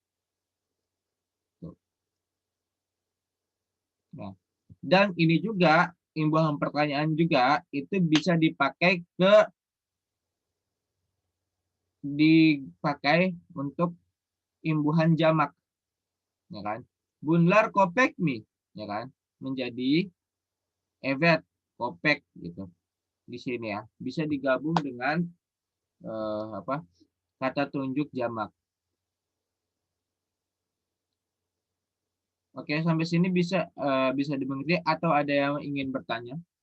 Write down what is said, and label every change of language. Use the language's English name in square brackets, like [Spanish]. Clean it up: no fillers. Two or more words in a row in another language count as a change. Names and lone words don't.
[Indonesian] Nah, dan ini juga imbuhan pertanyaan juga itu bisa dipakai untuk imbuhan jamak, ya kan? [Turkish] Bunlar kopek mi, [Indonesian] ya kan? Menjadi [Turkish] evet kopek [Indonesian] gitu. di sini ya, bisa digabung dengan kata tunjuk jamak. Oke, sampai sini bisa dimengerti atau ada yang ingin bertanya?